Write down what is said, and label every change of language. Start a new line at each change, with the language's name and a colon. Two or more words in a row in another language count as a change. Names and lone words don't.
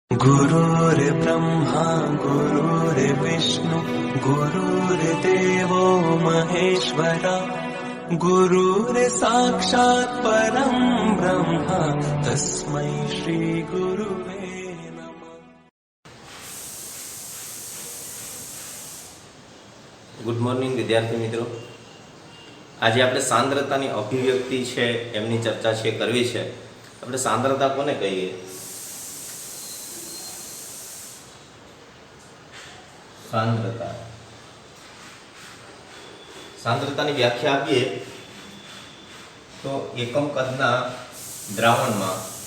Sanskrit: गुरुर्ब्रह्मा गुरुर्विष्णु गुरुर्देवो महेश्वरा गुरुर्साक्षात् परं ब्रह्म तस्मै श्री गुरुवे नमः।
English: good morning
Gujarati: વિદ્યાર્થી મિત્રો, આજે આપણે સાંદ્રતાની અભિવ્યક્તિ છે એમની ચર્ચા છે કરવી છે. આપણે સાંદ્રતા કોને કહીએ? સાંદ્રતાની વ્યાખ્યા આપીએ તો એકમ કદના દ્રાવણમાં